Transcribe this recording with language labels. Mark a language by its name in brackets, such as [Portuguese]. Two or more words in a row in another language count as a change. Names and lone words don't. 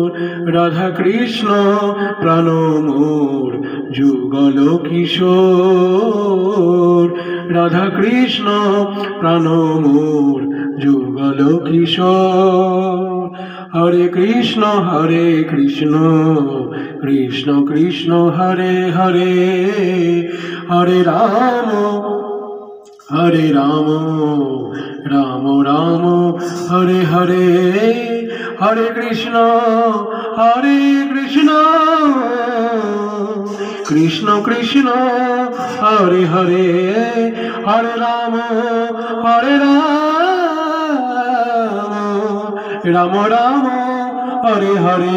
[Bangla] রাধা কৃষ্ণ প্রাণ মোর যুগল কিশোর, রাধা কৃষ্ণ প্রাণ মোর যুগল কিশোর। [Sanskrit] হরে কৃষ্ণ কৃষ্ণ কৃষ্ণ হরে হরে, হরে রাম রাম রাম হরে হরে। হরে কৃষ্ণ কৃষ্ণ কৃষ্ণ হরে হরে, হরে রাম রাম রাম হরে হরে।